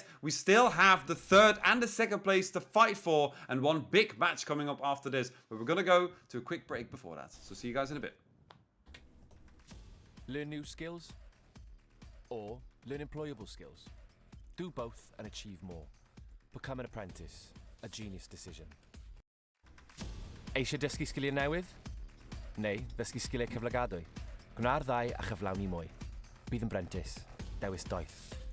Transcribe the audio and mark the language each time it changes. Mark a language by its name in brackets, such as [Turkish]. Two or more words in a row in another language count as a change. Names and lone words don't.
[English] We still have the third and the second place to fight for, and one big match coming up after this. But we're going to go to a quick break before that. So see you guys in a bit. Learn new skills or learn employable skills. Do both and achieve more. Become an apprentice. A genius decision. [Welsh] Eisiau dysgu sgiliau newydd? Neu ddysgu sgiliau cyflogadwy? Gwna'r ddau a chyflawni mwy. Bydd yn brentis. Dewis doeth.